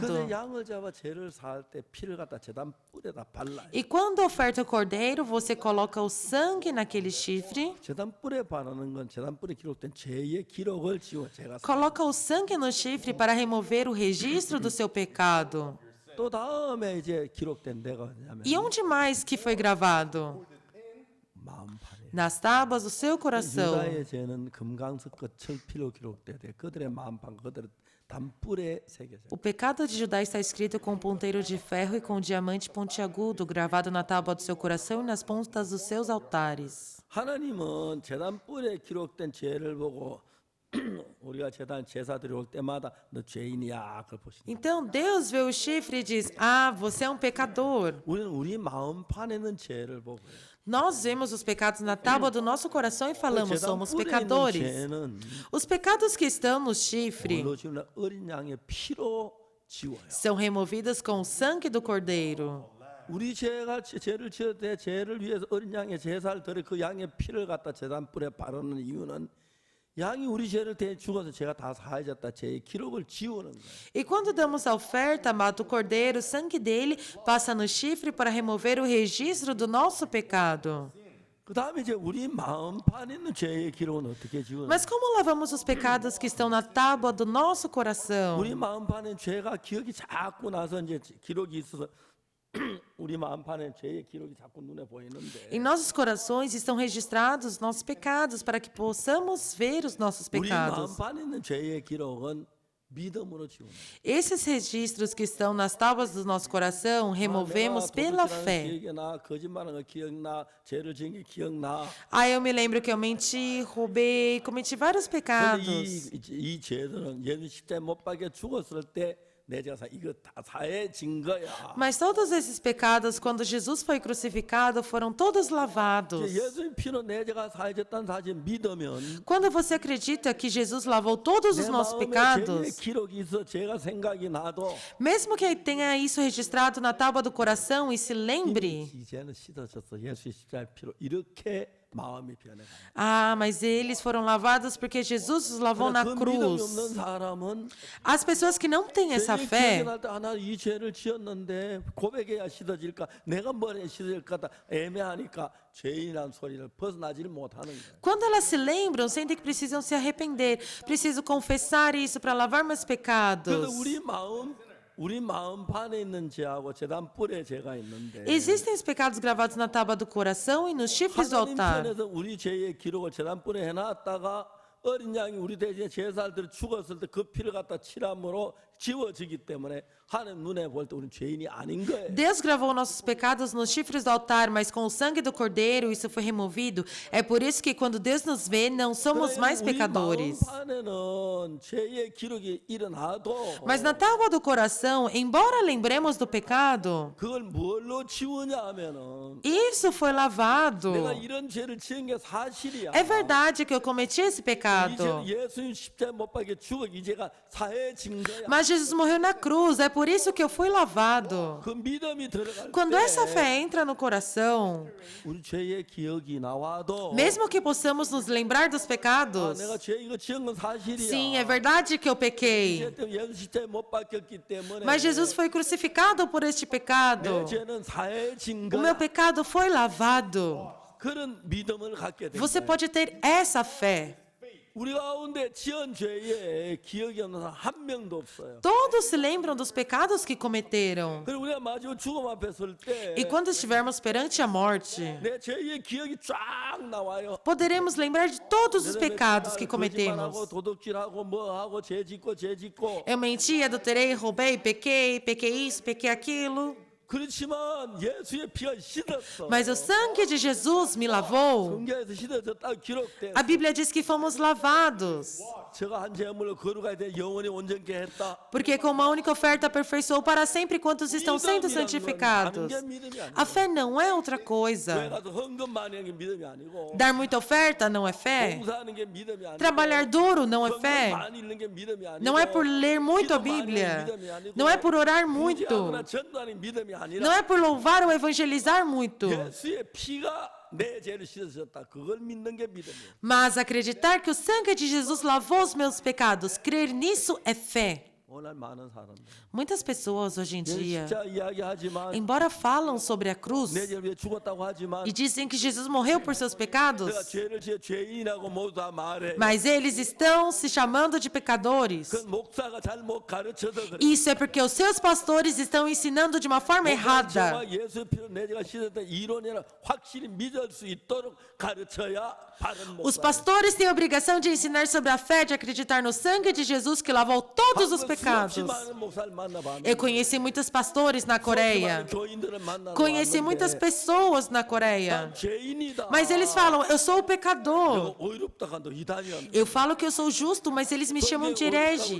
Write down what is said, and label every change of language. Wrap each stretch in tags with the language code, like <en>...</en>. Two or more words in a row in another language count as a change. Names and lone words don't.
<ko>그래서 양을 잡아 죄를 사할 때 피를 갖다 제단 뿔에다 발라요.</ko> <pt>E quando oferta o cordeiro, você coloca o sangue naquele chifre,</pt> <ko>제단 뿔에 바르는 건 제단 뿔에 기록된 죄의 기록을 지워 제가</ko> <pt>coloca o sangue no chifre para remover o registro do seu pecado.</pt> <ko>또 다음에 이제 기록된 데가 어디냐면</ko> <pt>E onde mais que foi gravado?</pt> <ko>마음판에.</ko> <pt>Nas tábuas do seu coração.</pt> <ko>유다의 죄는 금강석과 철피로 기록되되 그들의 마음판 그들의 단뿔에 새겨져.</ko> <pt>O pecado de Judá está escrito com um ponteiro de ferro e com diamante pontiagudo, gravado na tábua do seu coração e nas pontas dos seus altares.</pt> <ko>하나님은 제단 뿔에 기록된 죄를 보고 우리가 제단 제사들이 올 때마다 너 죄인이야 그걸 보신다.</ko> <pt>Então Deus vê o chifre e diz: ah, você é um pecador.</pt> <ko>우리는 우리 마음판에 있는 죄를 보고</ko> <pt>Nós vemos os pecados na tábua do nosso coração e falamos:</pt> <ko>제단</ko> <pt>somos</pt> <ko>뿔에 있는</ko> <pt>pecadores.</pt> <ko>죄는</ko> <pt>Os pecados que estão no chifre</pt> <ko>뭘로 지우냐 어린 양의 피로 지워요.</ko> <pt>são removidos com o sangue do cordeiro.</pt> <ko>우리 죄가 죄를 지을 때 죄를 위해서 어린 양의 제사를 드려 그 양의 피를 갖다 제단 뿔에 바르는 이유는 양이 우리 죄를 대해 죽어서 죄가 다 사해졌다 죄의 기록을 지우는 거예요.</ko> <pt>E quando damos a oferta, mata o cordeiro, o sangue dele passa no chifre para remover o registro do nosso pecado.</pt> <ko>그 다음에 이제 우리 마음판에 있는 죄의 기록은 어떻게 지우는?</ko> <pt>Mas como lavamos os pecados que estão na tábua do nosso coração?</pt> <ko>우리 마음판에 죄가 기억이 자꾸 나서 이제 기록이 있어서 우리 마음판에 죄의 기록이 자꾸 눈에 보이는데</ko> <pt>Em nossos corações estão registrados nossos pecados para que possamos ver os nossos</pt> <ko>우리</ko> <pt>pecados.</pt> <ko>마음판에 있는 죄의 기록은 믿음으로 지우는.</ko> <pt>Esses registros que estão nas tábuas do nosso coração, removemos pela fé.</pt> <ko>기억나, 거짓말한 거 기억나, 죄를 지은 게 기억나.</ko> <pt>Eu me lembro que eu menti, roubei, cometi vários</pt> <ko>근데</ko> <pt>pecados.</pt> <ko>이 죄들은 예수 십자에 못 박혀 죽었을 때 내 죄가 이거 다 사해진 거야.</ko> <pt>Mas todos esses pecados, quando Jesus foi crucificado, foram todos lavados.</pt> <ko>예수의 피로 내 죄가 사해졌다는 사실 믿으면</ko> <pt>Quando você acredita que Jesus lavou todos os</pt> <ko>내</ko> <pt>nossos</pt> <ko>마음에 죄의</ko> <pt>pecados,</pt> <ko>기록이 있어 죄가 생각이 나도</ko> <pt>mesmo que tenha isso registrado na tábua do coração e se lembre,</pt> <ko>이제는 씻어졌어. 예수의 십자의 피로 이렇게 마음이 변해가요.</ko> <pt>mas eles foram lavados porque Jesus os lavou na</pt> <ko>그 믿음이</ko> <pt>cruz.</pt> <ko>없는 사람은</ko> <pt>As pessoas que não têm essa</pt> <ko>죄의</ko> <pt>fé,</pt> <ko>기억이 날 때 하나 이 죄를 지었는데 고백해야 씻어질까 내가 뭐래 씻어질까 애매하니까 죄인이라는 소리를 벗어나지를 못하는 거예요.</ko> <pt>quando elas se lembram, sentem que precisam se arrepender. Preciso confessar isso para lavar meus pecados.</pt> <ko>그래서 우리 마음 판에 있는 죄하고 제단 뿔에 죄가 있는데</ko> <pt>Existem os pecados gravados na tábua do coração e nos chifres do</pt> <ko>하나님</ko> <pt>altar.</pt> <ko>편에서 우리 죄의 기록을 제단 뿔에 해놨다가 어린 양이 우리 대신에 제사들이 죽었을 때 그 피를 갖다 칠함으로 지워지기 때문에 하나님 눈에 볼 때 우리는 죄인이 아닌 거예요.</ko> <pt>Deus gravou nossos pecados nos chifres do altar, mas com o sangue do cordeiro isso foi removido. É por isso que quando Deus nos vê, não somos mais</pt> <ko>우리</ko> <pt>pecadores.</pt> <ko>마음 판에는 죄의 기록이 일어나도</ko> <pt>Mas na tábua do coração, embora lembremos do pecado,</pt> <ko>그걸 뭘로 지우냐 하면은</ko> <pt>isso foi lavado.</pt> <ko>내가 이런 죄를 지은 게 사실이야.</ko> <pt>É verdade que eu cometi esse</pt> <ko>이</ko> <pt>pecado.</pt> <ko>죄 예수님 십자에 못 박혀 죽어 이 죄가 사해진 거야.</ko> <pt>Mas Jesus morreu na cruz, é por isso que eu fui lavado.</pt> <ko>그 믿음이 들어갈</ko> <pt>Quando</pt> <ko>때</ko> <pt>essa fé entra no coração,</pt> <ko>우리 죄의 기억이 나와도</ko> <pt>mesmo que possamos nos lembrar dos</pt> <ko>아,</ko> <pt>pecados,</pt> <ko>내가 죄 이거 지은 건 사실이야.</ko> <pt>sim, é verdade que eu pequei.</pt> <ko>죄 때문에 예수 십자에 못 박혔기 때문에</ko> <pt>Mas Jesus foi crucificado por este</pt> <ko>내</ko> <pt>pecado.</pt> <ko>죄는 사해진</ko> <pt>O meu</pt> <ko>거야.</ko> <pt>pecado foi lavado.</pt> <ko>그런 믿음을 갖게 돼.</ko> <pt>Você pode ter essa fé.</pt> <ko>우리 가운데 지은 죄에 기억이 없는 사람 한 명도 없어요.</ko> <pt>Todos se lembram dos pecados que cometeram.</pt> <ko>그리고 우리가 마지막 죽음 앞에 설 때</ko> <pt>E quando estivermos perante a morte,</pt> <ko>내 죄의 기억이 쫙 나와요.</ko> <pt>poderemos lembrar de todos os pecados que</pt> <ko>거짓말하고</ko> <pt>cometemos.</pt> <ko>도둑질하고 뭐하고 죄 짓고</ko> <pt>Eu menti, adulterei, roubei, pequei isso, pequei aquilo.</pt> <ko>그렇지만 예수의 피가 씻었어.</ko> <pt>Mas o sangue de Jesus me lavou.</pt> <ko>성경에서 씻어졌다고 기록돼.</ko> <pt>A Bíblia diz que fomos lavados.</pt> <ko>제가 한 제물로 거룩하게 돼 영원히 온전케 했다.</ko> <pt>Porque com uma única oferta aperfeiçoou para sempre quantos estão sendo santificados. A fé não é outra</pt> <ko>교회</ko> <pt>coisa.</pt> <ko>가서 헌금 많이 하는 게 믿음이 아니고</ko> <pt>Dar muita oferta não é fé.</pt> <ko>봉사하는 게 믿음이 아니고</ko> <pt>Trabalhar duro não é</pt> <ko>성경</ko> <pt>fé.</pt> <ko>많이 읽는 게 믿음이 아니고</ko> <pt>Não é por ler muito a</pt> <ko>기도 많이</ko> <pt>Bíblia.</pt> <ko>하는 게 믿음이 아니고</ko> <pt>Não é por orar muito.</pt> <ko>구제하거나 전도하는 믿음이 아니라</ko> <pt>Não é por louvar ou evangelizar muito.</pt> <ko>예수의 피가 내 죄를 씻어줬다. 그걸 믿는 게 믿음이에요.</ko> <pt>Mas acreditar que o sangue de Jesus lavou os meus pecados, crer nisso é fé.</pt> <ko>오늘 많은 사람들</ko> <pt>Muitas pessoas hoje em dia,</pt> <ko>진짜 이야기하지만</ko> <pt>embora falam sobre a cruz</pt> <ko>내 죄를 위해 죽었다고 하지만</ko> <pt>e dizem que Jesus morreu por seus</pt> <ko>내가</ko> <pt>pecados,</pt> <ko>죄를 지어 죄인이라고 모두 다 말해.</ko> <pt>mas eles estão se chamando de pecadores.</pt> <ko>그 목사가 잘못 가르쳐서 그래.</ko> <pt>Isso é porque os seus pastores estão ensinando de uma forma errada.</pt> <ko>제가 예수 피로 내 죄가 씻었다 이론이라 확실히 믿을 수 있도록 가르쳐야 바른</ko> <pt>Os</pt> <ko>목사.</ko> <pt>pastores têm a obrigação de ensinar sobre a fé, de acreditar no sangue de Jesus que lavou todos os pecados. Eu conheci muitos pastores na Coreia. Conheci muitas pessoas na Coreia. Mas eles falam, eu sou o pecador. Eu falo que eu sou justo, mas eles me chamam de herege.</pt>